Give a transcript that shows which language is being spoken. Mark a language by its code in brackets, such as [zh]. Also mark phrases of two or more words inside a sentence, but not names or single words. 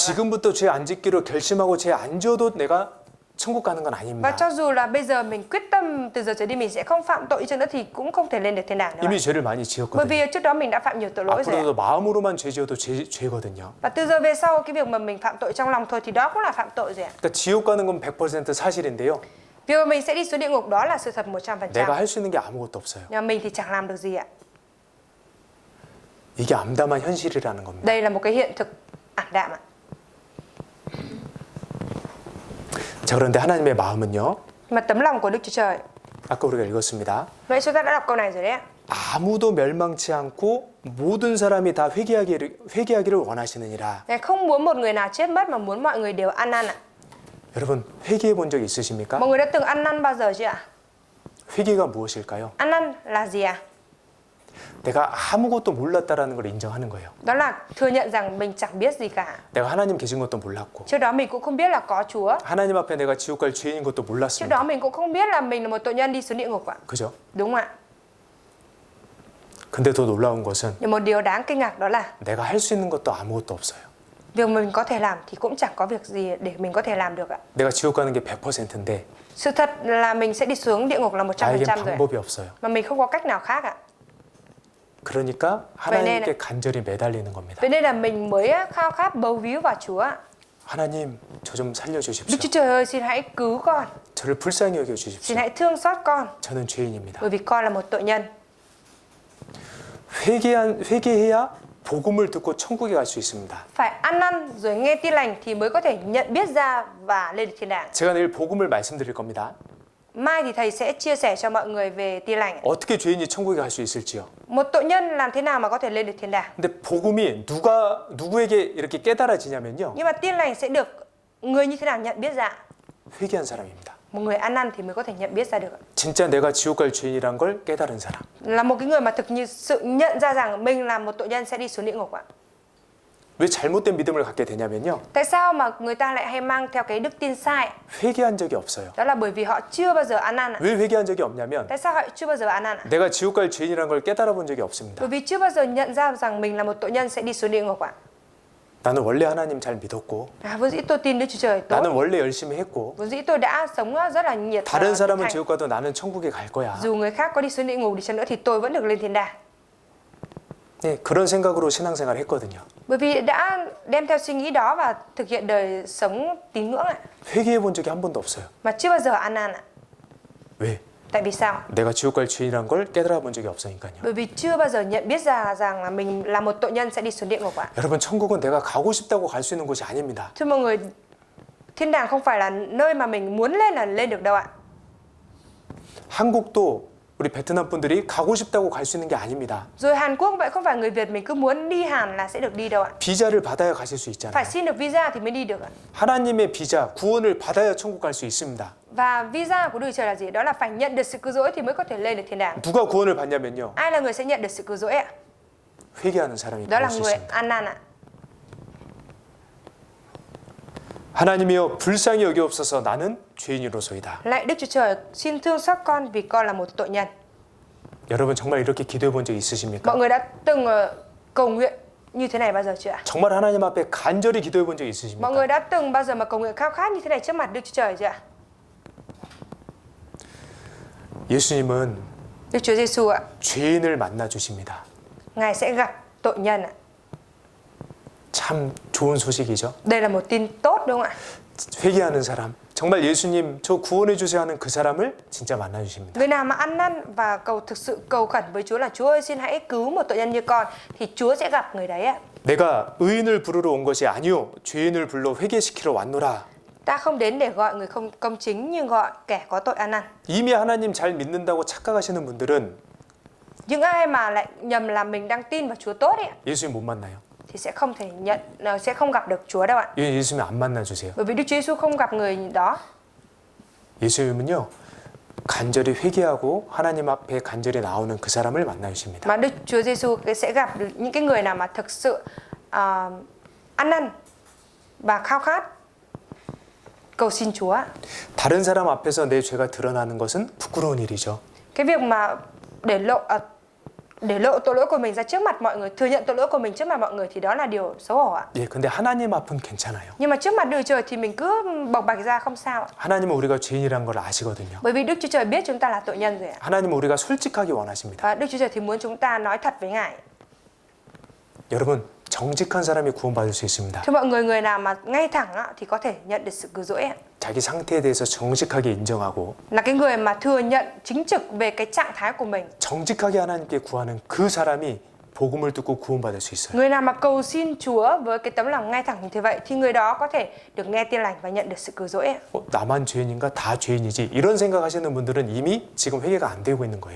[ko] 지금부터 죄 안 짓기로 결심하고 죄 안 지어도 내가 천국 가는 건 [vi] Và [ko] 아닙니다. [vi] cho dù là bây giờ mình quyết tâm từ giờ trở đi mình sẽ không phạm tội cho nữa thì cũng không thể lên được thiên đàng đâu. [ko] 이미 죄를 많이 [vi] Bởi [ko] 지었거든요. [vi] vì trước đó mình đã phạm nhiều tội lỗi rồi. [ko] 앞으로도 마음으로만 죄 지어도 죄거든요. [vi] Và từ giờ về sau cái việc mà mình phạm tội trong lòng thôi thì đó cũng là phạm tội rồi ạ. [ko] 그러니까 지옥 가는 건 100% 사실인데요. [vi] Việc mà mình sẽ đi xuống địa ngục đó là sự thật 100%. [ko] 내가 할 수 있는 게 아무것도 없어요. [vi] Nhưng mà mình thì chẳng làm được gì ạ. [ko] 이게 암담한 현실이라는 겁니다. [vi] Đây là một cái hiện thực ảm đạm ạ. [ko] 자, 그런데 하나님의 마음은요. [vi] Mà tấm lòng của Đức Chúa Trời. [ko] 아까 우리가 읽었습니다. [vi] Vậy chúng ta đã đọc câu này rồi đấy ạ. [ko] 아무도 멸망치 않고 모든 사람이 다 회개하기를 원하시느니라. [vi] Ngài không muốn một người nào chết mất mà muốn mọi người đều ăn năn ạ. [ko] 여러분, 회개해 본 적 있으십니까? [vi] Mọi người đã từng ăn năn bao giờ chưa ạ? [ko] 회개가 무엇일까요? [vi] Ăn năn là gì ạ? [ko] 내가 아무것도 몰랐다라는 걸 인정하는 거예요. [vi] Đó là thừa nhận rằng mình chẳng biết gì cả. [ko] 내가 하나님 계신 것도 몰랐고 [vi] Trước đó mình cũng không biết là có Chúa. [ko] 하나님 앞에 내가 지옥 갈 죄인인 것도 [vi] Trước [ko] 몰랐습니다. [vi] đó mình cũng không biết là mình là một tội nhân đi xuống địa ngục ạ. [ko] 그죠? [vi] Đúng không ạ? [ko] 근데 더 놀라운 것은 [vi] Nhưng một điều đáng kinh ngạc đó là [ko] 내가 할 수 있는 것도 아무것도 없어요. [vi] việc mình có thể làm thì cũng chẳng có việc gì để mình có thể làm được ạ. [ko] 내가 지옥 가는 게 100%인데 [vi] Sự thật là mình sẽ đi xuống địa ngục là [ko] 나에겐 [vi] 100% rồi ạ. [ko] 방법이 없어요. [vi] Mà mình không có cách nào khác ạ. [ko] 그러니까 하나님께 간절히 매달리는 겁니다. [vi] Vậy nên là mình mới khao khát bấu víu vào Chúa ạ. [ko] 하나님, 저 좀 [vi] Đức [ko] 살려주십시오. [vi] Chúa Trời ơi, xin hãy cứu con. [ko] 저를 불쌍히 [vi] Xin [ko] 여겨주십시오. [vi] hãy thương xót con. [ko] 저는 죄인입니다. [vi] Bởi vì con là một tội nhân. [ko] 회개해야 복음을 듣고 천국에 갈 수 있습니다. [vi] Phải ăn năn rồi nghe tin lành thì mới có thể nhận biết ra và lên được thiên đàng. [ko] 제가 내일 복음을 말씀드릴 겁니다. [vi] Mai thì thầy sẽ chia sẻ cho mọi người về tin lành. [ko] 어떻게 죄인이 천국에 갈 수 있을지요. [vi] Một tội nhân làm thế nào mà có thể lên được thiên đàng? [ko] 근데 복음이 누구에게 이렇게 깨달아지냐면요. [vi] Nhưng mà tin lành sẽ được người như thế nào nhận biết ra? [ko] 회개한 사람입니다. [vi] Một người ăn năn thì mới có thể nhận biết ra được. [ko] 진짜 내가 지옥 갈 죄인이란 걸 깨달은 사람. [vi] Là một cái người mà thực sự nhận ra rằng mình là một tội nhân sẽ đi xuống địa ngục ạ. [ko] 왜 잘못된 믿음을 갖게 되냐면요. [vi] Tại sao mà người ta lại hay mang theo cái đức tin sai? [ko] 회개한 적이 없어요. [vi] Đó là bởi vì họ chưa bao giờ ăn năn ạ. [ko] 왜 회개한 적이 없냐면 [vi] Tại sao họ chưa bao giờ ăn năn ạ? [ko] 내가 지옥 갈 죄인이란 걸 깨달아 본 적이 없습니다. [vi] Bởi vì chưa bao giờ nhận ra rằng mình là một tội nhân sẽ đi xuống địa ngục ạ. [ko] 나는 원래 하나님 잘 믿었고 [vi] Vốn dĩ tôi tin Đức Chúa Trời tốt. [ko] 나는 원래 열심히 했고 [vi] Vốn dĩ tôi đã sống rất là nhiệt [ko] 다른 사람은 [vi] thành. [ko] 지옥 가도 나는 천국에 갈 거야. [vi] Dù người khác có đi xuống địa ngục đi chăng nữa thì tôi vẫn được lên thiên đàng. [ko] 네, 그런 생각으로 신앙생활을 했거든요. [vi] Bởi vì đã đem theo suy nghĩ đó và thực hiện đời sống tín ngưỡng ạ. [ko] 회개해 본 적이 한 번도 없어요. [vi] Mà chưa bao giờ ăn năn ạ. [ko] 왜? [vi] Tại vì sao? [ko] 내가 지옥 갈 죄인이란 걸 깨달아 본 적이 없으니까요. [vi] Bởi vì chưa bao giờ nhận biết ra rằng là mình là một tội nhân sẽ đi xuống địa ngục ạ. [ko] 여러분, 천국은 내가 가고 싶다고 갈 수 있는 곳이 아닙니다. [vi] Thưa mọi người, thiên đàng không phải là nơi mà mình muốn lên là lên được đâu ạ. [ko] 한국도 우리 베트남 분들이 가고 싶다고 갈 수 있는 게 아닙니다. [vi] Rồi Hàn Quốc vậy không phải người Việt mình cứ muốn đi Hàn là sẽ được đi đâu ạ. [ko] 비자를 받아야 가실 수 있잖아요. [vi] Phải xin được visa thì mới đi được ạ. [ko] 하나님의 비자, 구원을 받아야 천국 갈 수 있습니다. [vi] Và visa của Đức Chúa Trời là gì? Đó là phải nhận được sự cứu rỗi thì mới có thể lên được thiên đàng. [ko] 누가 구원을 받냐면요. [vi] Ai là người sẽ nhận được sự cứu rỗi ạ? [ko] 회개하는 사람이 [vi] Đó là [ko] 받을 수 [vi] người [ko] 있습니다. [vi] ăn năn ạ. [ko] 하나님이여 불쌍히 여기옵소서 나는 죄인으로소이다. [vi] Lạy Đức Chúa Trời, xin thương xót con vì con là một tội nhân. [ko] 여러분 정말 이렇게 기도해 본 적 있으십니까? [vi] Mọi người đã từng cầu nguyện như thế này bao giờ chưa ạ? [ko] 정말 하나님 앞에 간절히 기도해 본 적 [vi] Mọi [ko] 있으십니까? [vi] người đã từng bao giờ mà cầu nguyện khao khát như thế này trước mặt Đức Chúa Trời chưa ạ? [ko] 예수님은 [vi] Đức Chúa Giêsu ạ, [ko] 죄인을 만나 주십니다. [vi] Ngài sẽ gặp tội nhân ạ. [ko] 참 좋은 소식이죠. [vi] Đây là một tin tốt đúng không ạ? [ko] 회개하는 사람, 정말 예수님 저 구원해 주세요 하는 그 사람을 진짜 만나 주십니다. [vi] Người nào mà ăn năn và thực sự cầu khẩn với Chúa là Chúa ơi xin hãy cứu một tội nhân như con thì Chúa sẽ gặp người đấy ạ. [ko] 내가 의인을 부르러 온 것이 아니요 죄인을 불러 회개시키러 왔노라. [vi] Ta không đến để gọi người không công chính nhưng gọi kẻ có tội ăn năn. [ko] 이미 하나님 잘 믿는다고 착각하시는 분들은 [vi] Những ai mà lại nhầm là mình đang tin vào Chúa tốt ấy ạ, [ko] 예수님 못 만나요. [vi] thì sẽ không thể sẽ không gặp được Chúa đâu ạ. [ko] 예수님 안 만나 주세요. [vi] Bởi vì Đức Chúa Giêsu không gặp người đó. [ko] 예수님은요 간절히 회개하고 하나님 앞에 간절히 나오는 그 사람을 만나 주십니다. [vi] Mà Đức Chúa Giêsu sẽ gặp những cái người nào mà thực sự ăn năn và khao khát cầu xin Chúa. [ko] 다른 사람 앞에서 내 죄가 드러나는 것은 부끄러운 일이죠. [vi] Cái việc mà để lộ tội lỗi của mình ra trước mặt mọi người, thừa nhận tội lỗi của mình trước mặt mọi người thì đó là điều xấu hổ ạ. [ko] 예, 근데 하나님 앞은 괜찮아요. [vi] Nhưng mà trước mặt Đức Chúa Trời thì mình cứ bộc bạch ra không sao ạ. [ko] 하나님은 우리가 죄인이란 걸 아시거든요. [vi] Bởi vì Đức Chúa Trời biết chúng ta là tội nhân rồi ạ. [ko] 하나님은 우리가 솔직하게 원하십니다. [vi] Và Đức Chúa Trời thì muốn chúng ta nói thật với Ngài. [ko] 여러분 정직한 사람이 구원받을 수 있습니다. [vi] Thưa mọi người, người nào mà ngay thẳng á, thì có thể nhận được sự cứu rỗi ạ. [ko] 자기 상태에 대해서 정직하게 인정하고 [vi] Là cái người mà thừa nhận chính trực về cái trạng thái của mình. [ko] 정직하게 하나님께 구하는 그 사람이 복음을 듣고 구원받을 수 있어요. [vi] Người nào mà cầu xin Chúa với cái tấm lòng ngay thẳng như thế vậy thì người đó có thể được nghe tin lành và nhận được sự cứu rỗi ạ. [ko] 나만 죄인인가? 다 죄인이지. 이런 생각하시는 분들은 이미 지금 회개가 안 되고 있는 거예요.